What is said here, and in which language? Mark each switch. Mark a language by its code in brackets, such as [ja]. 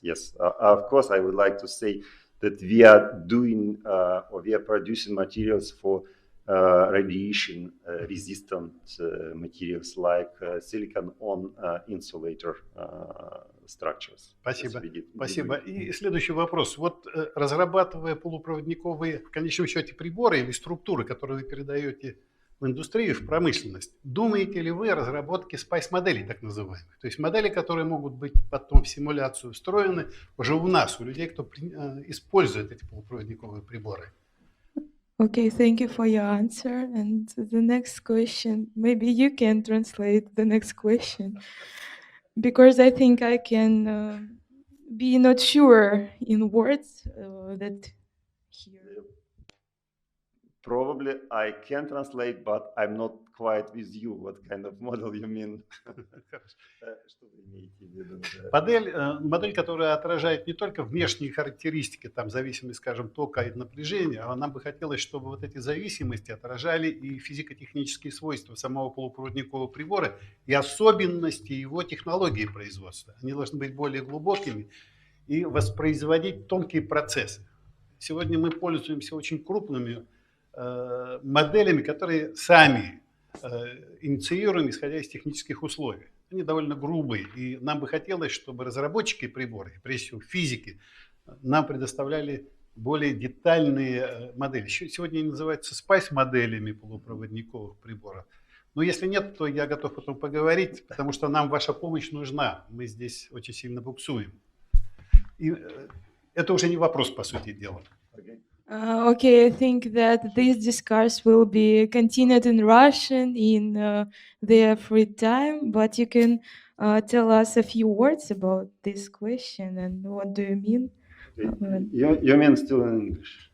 [en] Yes, of course, I would like to say that we are doing or we are producing materials for radiation resistant materials like silicon on insulator structures. [ru] Спасибо. Спасибо. И следующий вопрос. Вот разрабатывая полупроводниковые, в конечном счете, приборы или структуры, которые вы передаете в индустрию, в промышленность, думаете ли вы о разработке спайс-моделей, так называемых? То есть модели, которые могут быть потом в симуляцию встроены уже у нас, у людей, кто использует эти полупроводниковые приборы? [en] Okay, thank you for your answer. And the next question, maybe you can translate the next question, because I think I can be not sure in words that here. Probably I can translate, but I'm not quite with you. What kind of model you mean? [ru] Что вы имеете в виду? Модель, которая отражает не только внешние характеристики, там зависимость, скажем, тока и напряжения, а нам бы хотелось, чтобы вот эти зависимости отражали и физико-технические свойства самого полупроводникового прибора и особенности его технологии производства. Они должны быть более глубокими и воспроизводить тонкие процессы. Сегодня мы пользуемся очень крупными моделями, которые сами инициируем, исходя из технических условий. Они довольно грубые, и нам бы хотелось, чтобы разработчики приборов, прежде всего физики, нам предоставляли более детальные модели. Сегодня они называются спайс-моделями полупроводниковых приборов. Но если нет, то я готов потом поговорить, потому что нам ваша помощь нужна. Мы здесь очень сильно буксуем. И это уже не вопрос, по сути дела. [en] Okay, I think that this discourse will be continued in Russian in their free time, but you can tell us a few words about this question and what do you mean? You mean still in English?